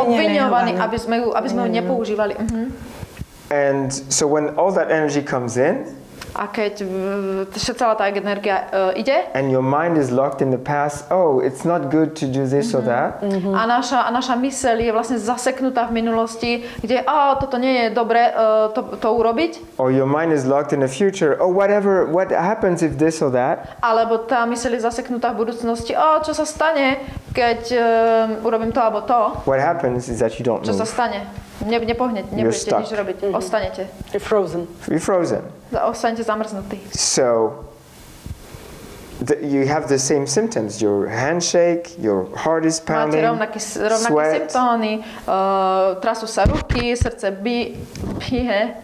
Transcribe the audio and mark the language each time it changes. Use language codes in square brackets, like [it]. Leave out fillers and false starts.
[sk] Obviňovaní, aby sme ju nepoužívali. [en] And so when all that energy comes in, [sk] a keď celá tá energia ide, [en] and your mind is locked in the past, oh, it's not good to do this or that. [sk] A naša myseľ je vlastne zaseknutá v minulosti, kde toto nie je dobre to urobiť. [en] Or your mind is locked in the future, oh, what happens if this or that. [sk] Alebo tá myseľ je zaseknutá v budúcnosti, čo sa stane, keď urobím to alebo to. [en] What happens is that you don't move. [sk] Čo sa stane? Nepohnete, nebudete nič robiť. Ostanete. [en] You're frozen. [sk] Ostanete zamrznutí. [en] So, you have the same symptoms. Your handshake, your heart is pounding, [sk] máte rovnaké symptómy, trasú sa ruky, srdce bije.